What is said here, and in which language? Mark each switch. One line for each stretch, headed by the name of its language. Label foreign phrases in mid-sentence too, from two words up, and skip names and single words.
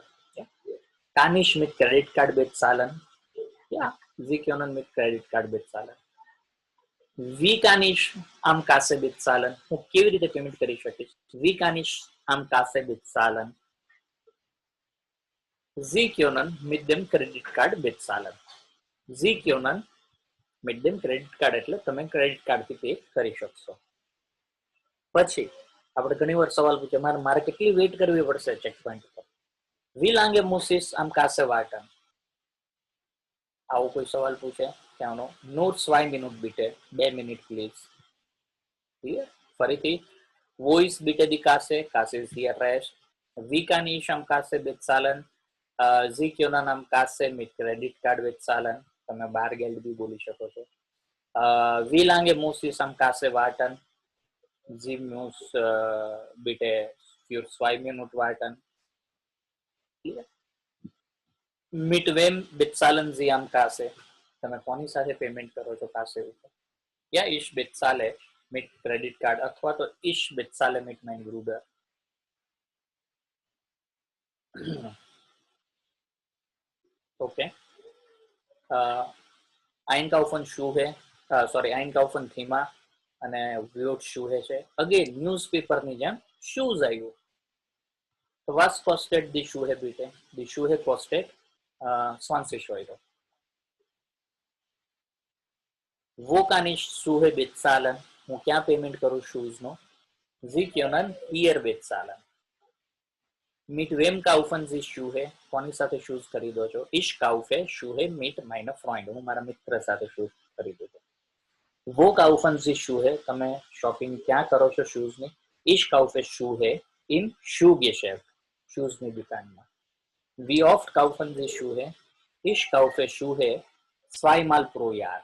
German: Kann ich mit
English: Credit Card
German: bezahlen? Sie können mit
English: Credit Card
German: bezahlen. Wie kann ich am Kasse bezahlen?
Gujarati: હું કેવી રીતે પેમેન્ટ કરી શકીશ?
German: Wie kann ich am Kasse bezahlen? Sie können mit dem
English: Credit Card
German: bezahlen. Sie können mit dem
English: Credit Card
Gujarati: એટલે તમે ક્રેડિટ કાર્ડથી પે કરી શકશો. પછી આપણે ઘણીવાર સવાલ પૂછે, મારે કેટલી વેઇટ કરવી પડશે ચેક પોઈન્ટ પર?
German: Wie lange muss ich am Kasse warten?
Gujarati: આવો કોઈ સવાલ પૂછે ત્યાંનો
German: nur 2 Minuten bitte,
English: 2 minute please.
Gujarati: ક્લિયર? ફરીથી,
German: wo ist bitte die Kasse? Kasse ist hier rechts. Wie kann ich am Kasse bezahlen? Sie können am Kasse mit
English: Credit Card
German: bezahlen.
Gujarati: તમે બારગેલ્ડ બી બોલી શકો છો.
German: Wie lange muss ich am Kasse warten? Sie muss bitte für 2 Minuten warten. Mit wem bezahlen Sie am Kasse?
Gujarati: તમે કોની સાથે પેમેન્ટ કરો છો કાસે ઉપર?
German: Ja, ich bezahle mit
English: Credit Card
Gujarati: અથવા તો
German: ich bezahle mit meinem Bruder.
English: Okay.
German: Einkaufen Schuhe, sorry, Einkaufen Thema અને Wirt Schuhe છે.
Gujarati: Again, newspaper ની જેમ shoes આવ્યું.
German: Was kostet die Schuhe bitte? Die Schuhe kostet 20 Euro. Wo kann ich Schuhe bezahlen?
Gujarati: હું ક્યાં પેમેન્ટ કરું શૂઝ નો?
German: Sie können hier bezahlen. Mit wem kaufen Sie Schuhe?
Gujarati: કોની સાથે શૂઝ ખરીદો છો?
German: Ich kaufe Schuhe mit meiner Freund.
Gujarati: હું મારા મિત્ર સાથે શૂઝ ખરીદું છું.
German: Wo kaufen Sie Schuhe?
Gujarati: તમે શોપિંગ ક્યાં કરો છો શૂઝ ની?
German: Ich kaufe Schuhe im Schuhgeschäft.
Gujarati: શૂઝ ની દુકાનમાં.
German: Wie oft kaufen Sie Schuhe? Ich kaufe Schuhe zweimal pro Jahr.